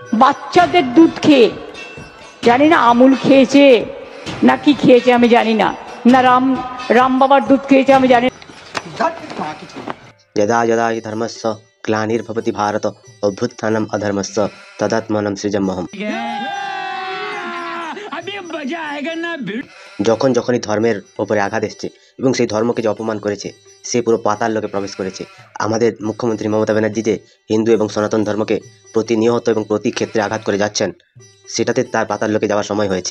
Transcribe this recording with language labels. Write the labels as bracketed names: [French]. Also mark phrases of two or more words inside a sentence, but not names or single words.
[Bangla] বাচ্চাদের দুধ খেয়ে, জানি না আমুল খেয়েছে না কি খেয়েছে আমি জানি না, না রাম বাবার দুধ খেয়েছে আমি জানি না। [Sanskrit] यदा यदा हि धर्मस्य ग्लानिर्भवति भारत अभ्युत्थानम् अधर्मस्य तदात्मानं सृजाम्यहम्। [Bangla] যখন যখনই ধর্মের ওপরে আঘাত এসছে এবং সেই ধর্মকে যে অপমান করেছে সে পুরো পাতাল লোকে প্রবেশ করেছে। আমাদের মুখ্যমন্ত্রী মমতা ব্যানার্জি যে হিন্দু এবং সনাতন ধর্মকে প্রতিনিয়ত এবং প্রতি ক্ষেত্রে আঘাত করে যাচ্ছেন, সেটাতে তার পাতাল লোকে যাওয়ার সময় হয়েছে।